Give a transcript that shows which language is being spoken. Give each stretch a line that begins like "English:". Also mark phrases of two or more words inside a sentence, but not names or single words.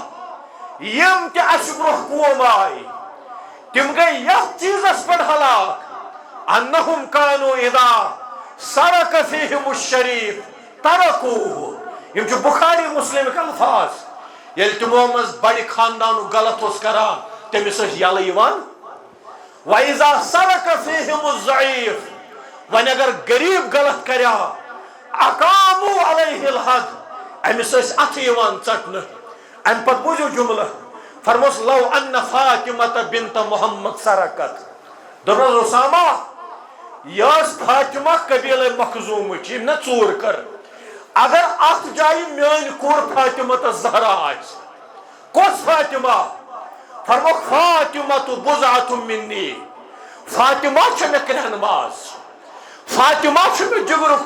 Kashmiri: یِم تہِ اَسہِ برونٛہہ قوم آیہِ تِم گٔے یتھ چیٖزس پٮ۪ٹھ ہلاک
Arabic: انہم کانوا اذا سرق فیہم الشریف ترکوہ
Kashmiri: یِم چھِ بخاری مسلمٕکۍ الفاظ ییٚلہِ تِمو منٛز بڑِ خاندانُک غلط اوس کران تٔمِس ٲسۍ یَلہٕ یِوان
Arabic: وَإِذَا سَرَقَ فِيهِمُ الضَّعِيفُ
Kashmiri: وۄنۍ اگر غریٖب غلط کریا
Arabic: اقاموا علیہ الحد
Kashmiri: أمِس ٲسۍ اَتھٕ یِوان ژٹنہٕ اَمہِ پتہٕ بوٗزِو جملہٕ فرموس
Arabic: لو ان فاطمة بنت محمد
Kashmiri: سرقت دوٚپنس اسامہ یہِ ٲس فاطمہ قبیٖلے مخزوٗمٕچ یِم نہ ژوٗر کٔر اگر اتھ جایہِ میٲنۍ کوٗر فاطمہ تہٕ زہرا آسہِ کۄس فاطمہ فرموکھ
Arabic: فاطمة بضعة منی
Kashmiri: فاطمہ چھِ مےٚ کرٛہن ماز فاطمہ چھُ مےٚ جگرُک